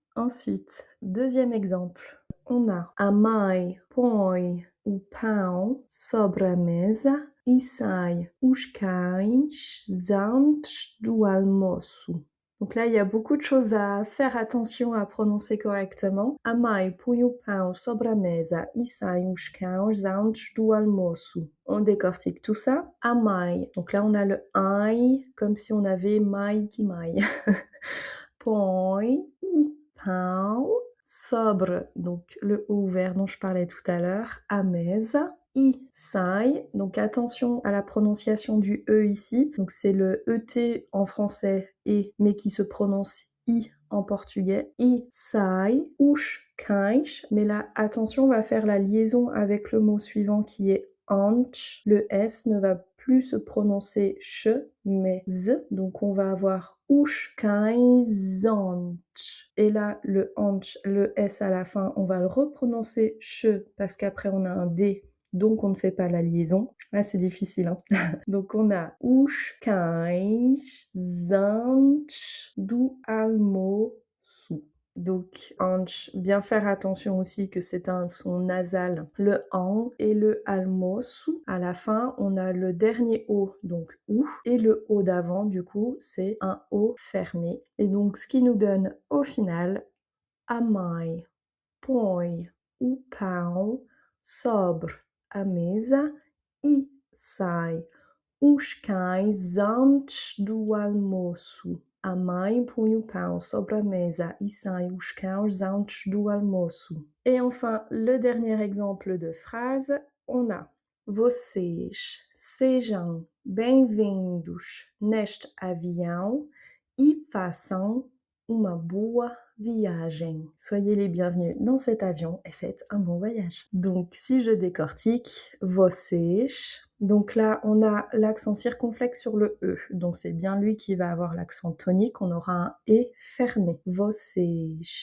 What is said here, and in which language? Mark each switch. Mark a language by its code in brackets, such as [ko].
[fr] Ensuite, deuxième exemple, on a [pt] a mãe põe o pão sobre a mesa e sai os cães antes do almoço. [fr] Donc là, il y a beaucoup de choses à faire attention à prononcer correctement. [pt] A mãe põe o pão sobre a mesa e sai os cães antes do almoço. [fr] On décortique tout ça. [pt] A mãe, [fr] donc là on a le ai comme si on avait mãe qui maille. [pt] Põe o pão sobre, [fr] donc le O ouvert dont je parlais tout à l'heure, a mesa, i sai, donc attention à la prononciation du E ici, donc c'est le ET en français et mais qui se prononce I en portugais, i sai, os cães, mais là attention on va faire la liaison avec le mot suivant qui est antes, le S ne va plus se prononcer ch mais z, donc on va avoir [pt] os cães antes. [fr] Et là, le antes, le S à la fin, on va le reprononcer ch parce qu'après on a un D, donc on ne fait pas la liaison. Là, c'est difficile. Hein. Donc on a [pt] os cães antes do almoço. [fr] Donc, antes, bien faire attention aussi que c'est un son nasal, le an et le almoço. À la fin, on a le dernier O, donc OU, et le O d'avant, du coup, c'est un O fermé. Et donc, ce qui nous donne au final, [pt] a mãe põe o pão sobre a mesa e sai os cães antes do almoço. A mãe põe o pão sobre a mesa e sai os cães antes do almoço. [fr] Et enfin, le dernier exemple de phrase, on a [pt] vocês sejam bem-vindos neste avião e façam uma boa viagem. [fr] Soyez les bienvenus dans cet avion et faites un bon voyage. Donc si je décortique, vocês. Donc là, on a l'accent circonflexe sur le E. Donc c'est bien lui qui va avoir l'accent tonique. On aura un E fermé. Vocês.